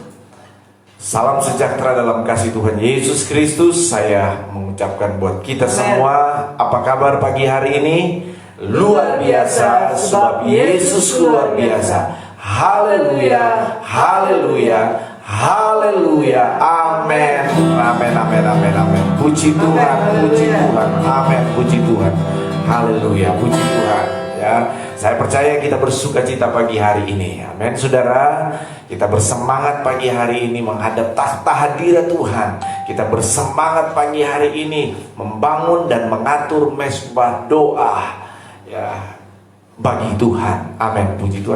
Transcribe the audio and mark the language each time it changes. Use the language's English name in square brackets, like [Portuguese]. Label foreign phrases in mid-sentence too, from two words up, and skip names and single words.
[Indonesian] Salam sejahtera dalam kasih Tuhan Yesus Kristus. Saya mengucapkan buat kita semua, apa kabar pagi hari ini? Luar biasa, sebab Yesus luar biasa. Haleluya, haleluya, haleluya, amin, amin, amin, amin, amin. Puji Tuhan, puji Tuhan, amin, puji Tuhan, haleluya, puji Tuhan. Ya, saya percaya kita bersuka cita pagi hari ini, amin, saudara. Kita bersemangat pagi hari ini menghadap tahta hadirat Tuhan. Kita bersemangat pagi hari ini membangun dan mengatur mesbah doa, ya, bagi Tuhan, amin, puji Tuhan.